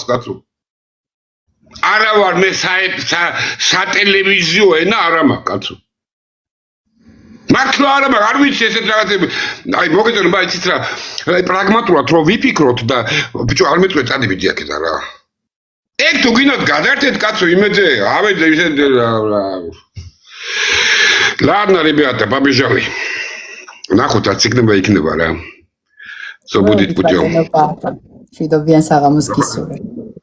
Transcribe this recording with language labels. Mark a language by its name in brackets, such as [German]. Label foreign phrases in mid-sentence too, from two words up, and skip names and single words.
[Georgian] კაცო არა ვარ მე სატელევიზიო ენა არა მაქვს კაცო მართლა არა მაქვს არ ვიცი ესეთ რაღაცები აი მოგეწონა ბაიცით რა პრაგმატულად რომ ვიფიქროთ და ბიჭო არ მეწვე წადები დიახეთ არა ეგ თუ გინდათ გადაერთეთ კაცო იმედზე ავეძე ისე [Russian] ладно ребята побежали [Georgian] ნახოთ რაც იქნება რა ზოგადად პუტიო შვიდობიან საღამოს გისურვებ